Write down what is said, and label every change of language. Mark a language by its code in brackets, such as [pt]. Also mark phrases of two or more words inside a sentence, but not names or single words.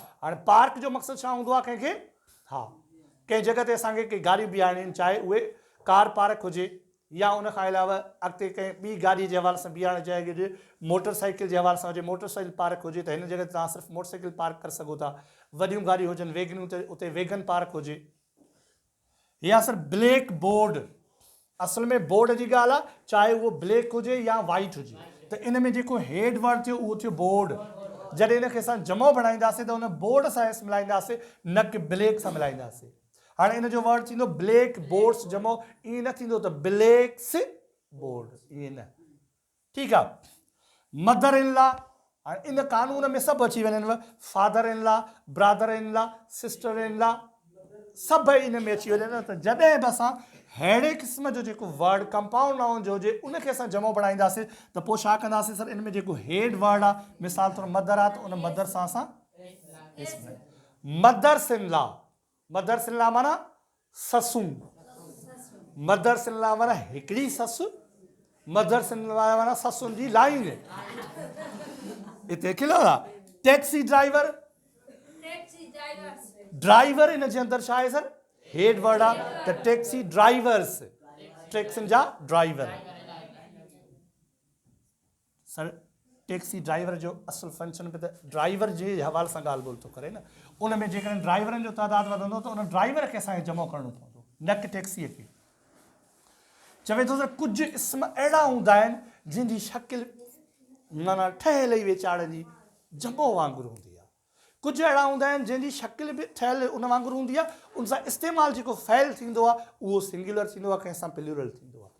[sd] हाणे पार्क जो मक़सदु छा हूंदो आहे कंहिंखे, हा कंहिं जॻह ते असांखे कंहिं गाॾियूं बीहारणियूं आहिनि, चाहे उहे [en] car park [sd] हुजे या उन खां अलावा अॻिते कंहिं ॿी गाॾीअ जे हवाले सां बीहारण चाहे हुजे, मोटरसाइकिल जे हवाले सां हुजे, [en] motorcycle park [sd] हुजे त हिन जॻह ते तव्हां सिर्फ़ु मोटरसाइकिल पार्क करे सघो था। वॾियूं गाॾियूं हुजनि वेगनूं त उते [en] wagon park [sd] हुजे। या सर [en] black board, [sd] असल में बोर्ड जी ॻाल्हि आहे, चाहे उहो ब्लैक हुजे या वाइट हुजे। त इन में जेको [en] head word [sd] थियो उहो थियो बोर्ड। जॾहिं इनखे असां जमो बणाईंदासीं त उन बोर्ड सां एस मिलाईंदासीं, न कि ब्लैक सां मिलाईंदासीं। हाणे इन जो वर्ड थींदो [en] black boards [sd] जमो, ईअं न थींदो त [en] blacks board, [sd] ईअं न। ठीकु आहे। [en] mother in law, [sd] हाणे इन कानून में सभु अची वञनि, [en] father in law, brother in law, sister in law, [sd] सभु इन में अची वञनि। त जॾहिं बि असां अहिड़े क़िस्म जो जेको [en] word compound noun [sd] जो हुजे उनखे असां जमो बणाईंदासीं त पोइ छा कंदासीं सर, इन में जेको [en] head word [sd] आहे, मिसाल तौरु मदर आहे त उन मदर सां असां [en] mothers in law, mothers in law [sd] माना ससूं, [en] mothers in law [sd] माना हिकिड़ी ससु, [en] mothers in law [sd] माना ससुनि जी लाइन। हिते खिलो आहे। [en] taxi driver, [sd] ड्राइवर इन जे अंदरि छा आहे सर, [en] head word [sd] आहे त [en] taxi drivers, [sd] टैक्सियुनि जा ड्राइवर। सर [en] taxi driver [sd] जो असुल फंक्शन पे त ड्राइवर जे हवाले सां ॻाल्हि ॿोल थो करे न। उन में जेकॾहिं ड्राइवरनि जो तइदादु वधंदो त उन ड्राइवर खे असांखे जमो करणो पवंदो, न कि टैक्सीअ खे। चवे थो सर कुझु इस्म अहिड़ा हूंदा आहिनि जंहिंजी शकिल माना ठहियल ई वेचारनि जी जमो वांगुरु हूंदी आहे, कुझु अहिड़ा हूंदा आहिनि जंहिंजी शकिल बि ठहियल उन वांगुरु हूंदी आहे, उन सां इस्तेमालु जेको फ़ैल थींदो आहे उहो सिंगुलर थींदो आहे, कंहिं सां प्लूरल थींदो आहे।